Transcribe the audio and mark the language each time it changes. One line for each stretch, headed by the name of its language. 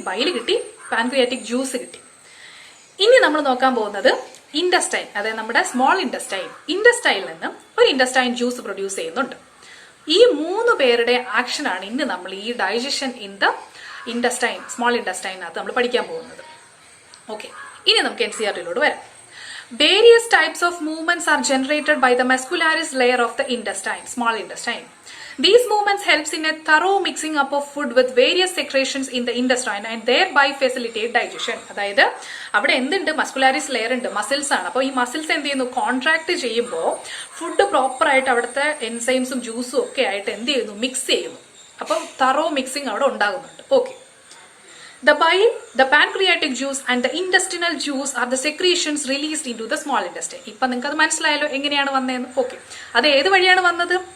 Malayalam: Bile കിട്ടി, pancreatic juice കിട്ടി. ഇനി നമ്മൾ നോക്കാൻ പോകുന്നത് ഇൻഡസ്റ്റൈൻ, അതായത് നമ്മുടെ സ്മോൾ ഇൻഡസ്റ്റൈൻ. ഇൻഡസ്റ്റൈനിൽ നിന്ന് ഒരു ഇൻഡസ്റ്റൈൻ ജ്യൂസ് പ്രൊഡ്യൂസ് ചെയ്യുന്നുണ്ട്. ഈ 3 പേരുടെ ആക്ഷനാണ് ഇന്ന് നമ്മൾ ഈ digestion in the intestine, small ഇൻഡസ്റ്റൈനകത്ത് നമ്മൾ പഠിക്കാൻ പോകുന്നത്. ഓക്കെ, ഇനി നമുക്ക് NCERT-ലോട്ട് വരാം.
English: Various types of movements are generated by the muscularis layer of the intestine, small intestine. These movements helps in a thorough mixing up of food with various secretions in the intestine and thereby facilitate digestion.
Malayalam: അതായത് അവിടെ എന്തുണ്ട്? Muscularis layer ഉണ്ട്, muscles ആണ്. അപ്പോൾ ഈ muscles എന്ത് ചെയ്യുന്നു? Contract ചെയ്യുമ്പോൾ ഫുഡ് പ്രോപ്പർ ആയിട്ട് അവിടുത്തെ എൻസൈംസും ജ്യൂസും ഒക്കെ ആയിട്ട് എന്ത് ചെയ്യുന്നു? മിക്സ് ചെയ്യുന്നു. അപ്പോൾ തറോ മിക്സിംഗ് അവിടെ ഉണ്ടാകുന്നുണ്ട്.
English: Okay, the bile, the pancreatic juice and the intestinal juice are the secretions released into the small intestine.
Malayalam: ഇപ്പൊ നിങ്ങൾക്ക് അത് മനസ്സിലായല്ലോ എങ്ങനെയാണ് വന്നതെന്ന്. ഓക്കെ, അത് ഏത് വഴിയാണ് വന്നത്?